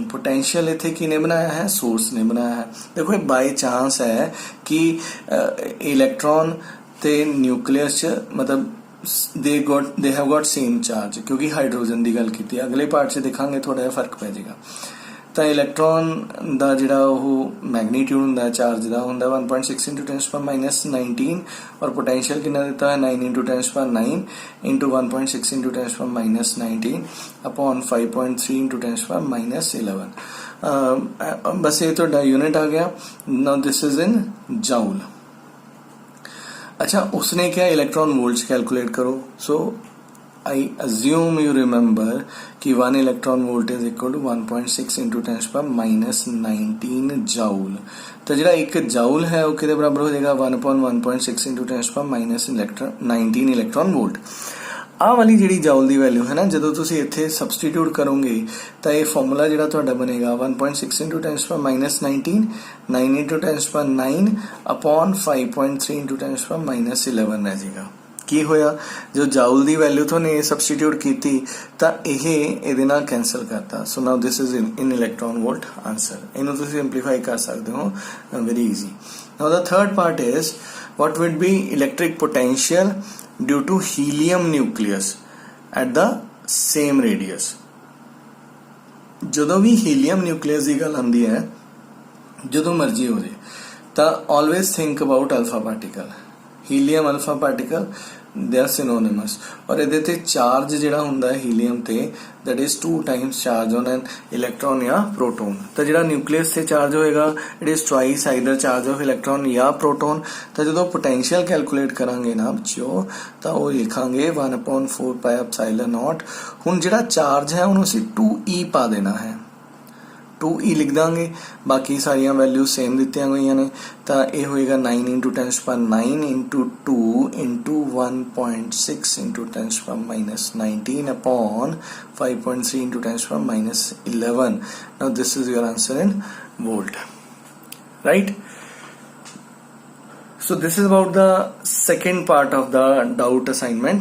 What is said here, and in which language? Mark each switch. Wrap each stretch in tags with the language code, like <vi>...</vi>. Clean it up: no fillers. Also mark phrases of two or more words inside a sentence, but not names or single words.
<hi>पोटेंशियल</hi> <pa>ਇੱਥੇ ਕਿਨੇ</pa> <hi>बनाया है, सोर्स ने बनाया है। देखो ये</hi> <en>by chance</en> <hi>है कि इलेक्ट्रॉन ते न्यूक्लियस मतलब</hi> <en>they have got same charge,</en> <hi>क्योंकि हाइड्रोजन की गल की।</hi> <pa>ਅਗਲੇ ਪਾਰਟ ਸੇ ਦਿਖਾਂਗੇ ਥੋੜਾ ਜਿਹਾ ਫਰਕ ਪੈ ਜਾਏਗਾ।</pa> <hi>तो इलेक्ट्रॉन का</hi> <pa>ਜਿਹੜਾ ਓਹ</pa> <hi>मैग्नीट्यूड हुंदा है चार्ज का हुंदा</hi> <en>1.6 into 10 power minus 19</en> <hi>और पोटेंशियल कितना देता है</hi> <en>9 into 10 power 9 into 1.6 into 10 power minus 19</en> <hi>अपॉन</hi> <en>5.3 into 10 power minus 11। बस ये तो यूनिट आ गया। now this is in joule.</en> <hi>अच्छा, उसने क्या इलेक्ट्रॉन वोल्ट्स कैलकुलेट करो।</hi> <en>सो I assume you remember कि 1 electron volt is equal to 1.6 into 10 power minus 19 joule।</en> <pa>तो ਜਿਹੜਾ ਇੱਕ ਜਾਊਲ ਹੈ ਉਹ ਕਿਹਦੇ ਬਰਾਬਰ ਹੋ ਜਾਏਗਾ</pa> <en>1/1.6 into 10 power minus 19 electron volt।</en> <pa>ਆਹ ਵਾਲੀ ਜਿਹੜੀ ਜਾਊਲ ਦੀ ਵੈਲਿਊ ਹੈ ਨਾ, ਜਦੋਂ ਤੁਸੀਂ ਇੱਥੇ ਸਬਸਟੀਟਿਊਟ ਕਰੋਗੇ ਤਾਂ ਇਹ ਫਾਰਮੂਲਾ ਜਿਹੜਾ ਤੁਹਾਡਾ ਬਣੇਗਾ</pa> <en>1.6 into 10 power minus 19 9 into 10 power 9 upon 5.3 into 10 power minus 11</en> <pa>ਰਹਿ ਜਾਏਗਾ। ਕੀ ਹੋਇਆ, ਜੋ ਜਾਊਲ ਦੀ ਵੈਲਿਊ ਤੁਹਾਨੂੰ ਸਬਸਟੀਟਿਊਟ ਕੀਤੀ ਤਾਂ ਇਹ ਇਹਦੇ ਨਾਲ ਕੈਨਸਲ ਕਰਤਾ।</pa> <en>so now this is in electron volt answer.</en> <pa>ਇਹਨੂੰ ਤੁਸੀਂ ਸਿੰਪਲੀਫਾਈ ਕਰ ਸਕਦੇ ਹੋ,</pa> <en>very easy. now the third part is what would be electric potential due to helium nucleus at the same radius।</en> <pa>ਜਦੋਂ ਵੀ ਹੀਲੀਅਮ ਨਿਊਕਲੀਅਸ ਦੀ ਗੱਲ ਆਉਂਦੀ ਹੈ, ਜਦੋਂ ਮਰਜ਼ੀ ਹੋ ਜੇ, ਤਾਂ</pa> <en>always think about alpha particle। helium alpha particle they are synonyms.</en> <pa>ਔਰ ਇਹਦੇ ਤੇ ਚਾਰਜ ਜਿਹੜਾ ਹੁੰਦਾ ਹੈ ਹੀਲੀਅਮ ਤੇ</pa> <en>that is 2 times charge on an electron</en> <pa>ਜਾਂ proton। ਤਾਂ ਜਿਹੜਾ ਨਿਊਕਲੀਅਸ ਤੇ ਚਾਰਜ ਹੋਏਗਾ</pa> <en>it is twice either charge of electron</en> <pa>ਜਾਂ proton। ਤਾਂ ਜਦੋਂ ਪੋਟੈਂਸ਼ੀਅਲ ਕੈਲਕੂਲੇਟ ਕਰਾਂਗੇ ਨਾ ਬੱਚਿਓ ਤਾਂ ਉਹ ਲਿਖਾਂਗੇ 1/4</pa> <en>pi epsilon naught.</en> <pa>ਹੁਣ ਜਿਹੜਾ ਚਾਰਜ ਹੈ ਉਹਨੂੰ ਅਸੀਂ 2e ਪਾ ਦੇਣਾ ਹੈ, 2e ਲਿਖ ਦਾਂਗੇ, ਬਾਕੀ ਸਾਰੀਆਂ ਵੈਲਿਊ ਸੇਮ ਦਿੱਤੀਆਂ ਹੋਈਆਂ ਨੇ। ਤਾਂ ਇਹ ਹੋਏਗਾ</pa> <en>9 into 10 power 9 into 2 into 1.6 into 10 power minus 19 upon 5.3 into 10 power minus 11। now this is your answer in volt, right? So this is about the second part of the doubt assignment।</en>